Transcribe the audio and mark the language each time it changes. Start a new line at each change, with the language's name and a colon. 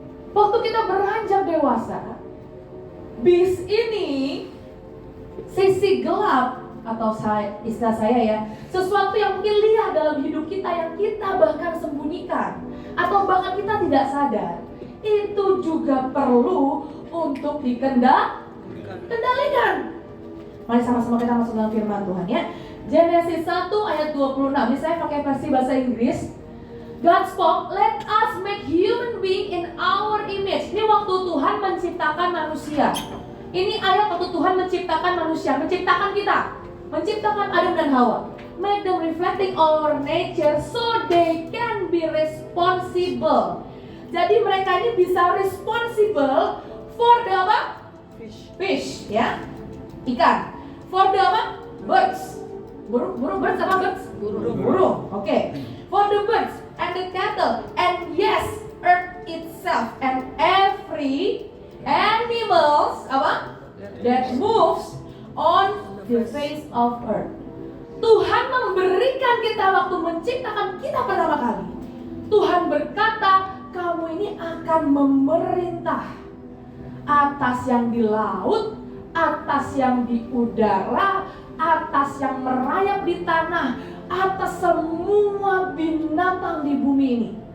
Indonesian: Waktu kita beranjak dewasa, bis ini sisi gelap atau istilah saya ya, sesuatu yang mungkin liar dalam hidup kita yang kita bahkan sembunyikan atau bahkan kita tidak sadar, itu juga perlu untuk dikendalikan. Mari sama-sama kita masuk dalam firman Tuhan ya. Genesis 1 ayat 26. Ini saya pakai versi bahasa Inggris.
English: God spoke, let us make human being in our image.
Indonesian: Ini waktu Tuhan menciptakan manusia. Ini ayat waktu Tuhan menciptakan manusia, menciptakan kita, menciptakan Adam dan Hawa.
English: Make them reflecting our nature so they can be responsible.
Indonesian: Jadi mereka ini bisa
English: responsible for the
Indonesian: apa?
English: Fish,
Indonesian: ya, ikan.
English: For the
Indonesian: apa?
English: Birds.
Indonesian: Burung
English: birds
Indonesian: apa birds? Burung. Oke.
English: For the birds and the cattle and yes, earth itself and every animals
Indonesian: apa?
English: That moves on the face of earth.
Indonesian: Tuhan memberikan kita waktu menciptakan kita pertama kali. Tuhan berkata, kamu ini akan memerintah atas yang di laut, atas yang di udara, atas yang merayap di tanah, atas semua binatang di bumi ini.